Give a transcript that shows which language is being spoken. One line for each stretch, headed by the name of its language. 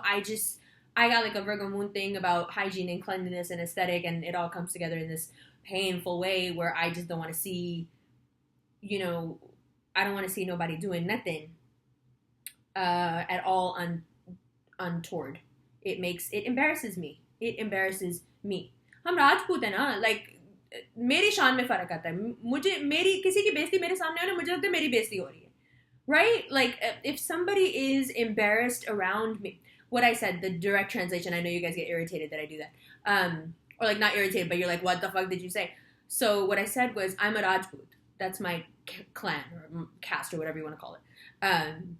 English: I got a Virgo moon thing about hygiene and cleanliness and aesthetic, and it all comes together in this painful way where I just don't want to see, I don't want to see nobody doing nothing at all untoward. It embarrasses me. It embarrasses me.
Hindi: हम राजपूत है ना, मेरी शान में फर्क आता है. मुझे मेरी किसी की बेइज्जती मेरे सामने हो ना, मुझे लगता है मेरी बेइज्जती हो रही है.
English: Right? If somebody is embarrassed around me, what I said, the direct translation, I know you guys get irritated that I do that. Or not irritated, but you're like, what the fuck did you say? So what I said was, I'm a Rajput. That's my clan or caste or whatever you want to call it.